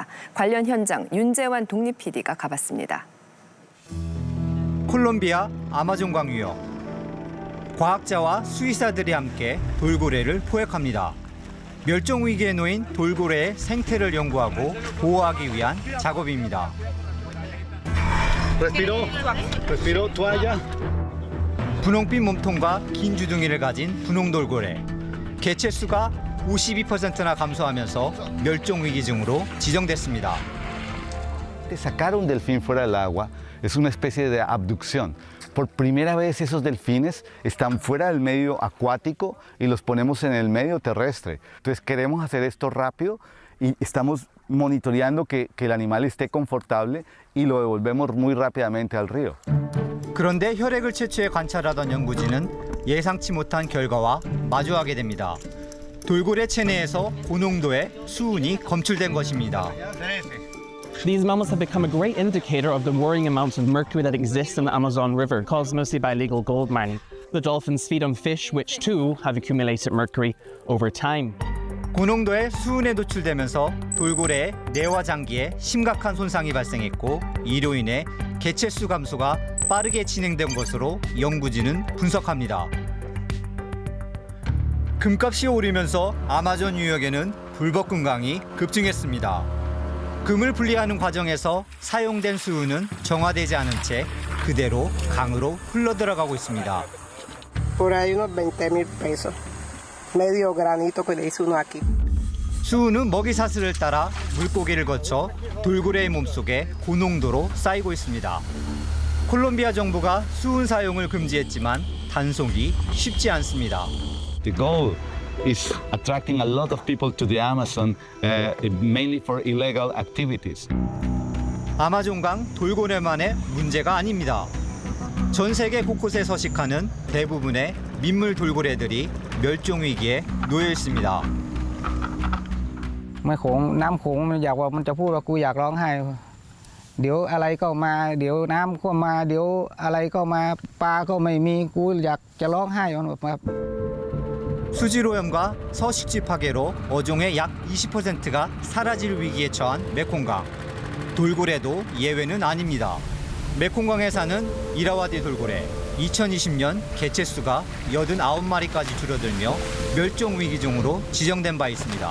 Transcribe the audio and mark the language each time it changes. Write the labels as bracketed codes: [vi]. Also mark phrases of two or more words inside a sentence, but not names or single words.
[ko] 관련 현장 윤재환 독립 PD가 가봤습니다. 콜롬비아 아마존 광유역. 과학자와 수의사들이 함께 돌고래를 포획합니다. 멸종 위기에 놓인 돌고래의 생태를 연구하고 보호하기 위한 작업입니다. [es] Respiro, toalla. [ko] 분홍빛 몸통과 긴 주둥이를 가진 분홍돌고래. 개체수가 52%나 감소하면서 멸종 위기종으로 지정됐습니다. [es] Sacar un delfín fuera del agua es una especie de abducción. Por primera vez esos delfines están fuera del medio acuático y los ponemos en el medio terrestre. Entonces queremos hacer esto rápido y estamos monitoreando que el animal esté confortable y lo devolvemos muy rápidamente al río. [ko] 그런데 혈액을 채취해 관찰하던 연구진은 예상치 못한 결과와 마주하게 됩니다. 돌고래 체내에서 고농도의 수은이 검출된 것입니다. [en] These mammals have become a great indicator of the worrying amounts of mercury that exists in the Amazon River, caused mostly by illegal gold mining. The dolphins feed on fish, which too have accumulated mercury over time. [ko] 고농도의 수은에 노출되면서 돌고래의 뇌와 장기에 심각한 손상이 발생했고 이로 인해 개체수 감소가 빠르게 진행된 것으로 연구진은 분석합니다. 금값이 오르면서 아마존 유역에는 불법금강이 급증했습니다. 금을 분리하는 과정에서 사용된 수은은 정화되지 않은 채 그대로 강으로 흘러들어가고 있습니다. [es] Por ahí unos 20,000 pesos. Medio granito que le hizo uno aquí. [ko] 수은은 먹이 사슬을 따라 물고기를 거쳐 돌고래의 몸속에 고농도로 쌓이고 있습니다. 콜롬비아 정부가 수은 사용을 금지했지만 단속이 쉽지 않습니다. [en] The goal is attracting a lot of people to the Amazon, mainly for illegal activities. [ko] 아마존강 돌고래만의 문제가 아닙니다. 전 세계 곳곳에 서식하는 대부분의 민물 돌고래들이 멸종 위기에 놓여 있습니다. [th] แม่โขงน้ำโขงมันอยากว่ามันจะพูดว่ากูอยากร้องไห้เดี๋ยวอะไรก็มาเดี๋ยวน้ำก็มาเดี๋ยวอะไรก็มาปลาก็ไม่มีกูอยากจะร้องไห้ครับ [ko] 수질오염과 서식지 파괴로 어종의 약 20%가 사라질 위기에 처한 메콩강. 돌고래도 예외는 아닙니다. 메콩강에 사는 이라와디 돌고래. 2020년 개체 수가 89마리까지 줄어들며 멸종 위기종으로 지정된 바 있습니다.